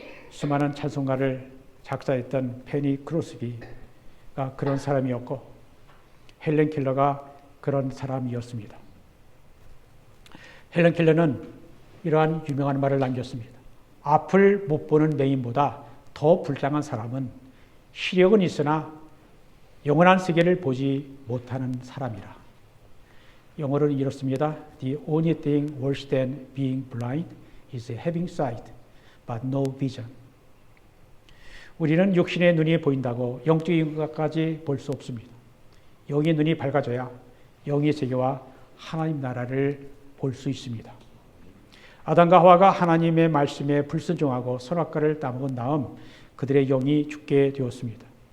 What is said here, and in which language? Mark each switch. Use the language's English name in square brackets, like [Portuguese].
[Korean] 수많은 찬송가를 작사했던 페니 크로스비가 그런 사람이었고 헬렌 켈러가 그런 사람이었습니다. 헬렌 켈러는 이러한 유명한 말을 남겼습니다. 앞을 못 보는 맹인보다 더 불쌍한 사람은 시력은 있으나 영원한 세계를 보지 못하는 사람이라. 영어로는 이렇습니다. [English] The only thing worse than being blind is having sight, but no vision. [Korean] 우리는 육신의 눈이 보인다고 영적인 것까지 볼 수 없습니다. 영의 눈이 밝아져야 영의 세계와 하나님 나라를 볼 수 있습니다. 아담과 하와가 하나님의 말씀에 불순종하고 선악과를 따먹은 다음 그들의 영이 죽게 되었습니다.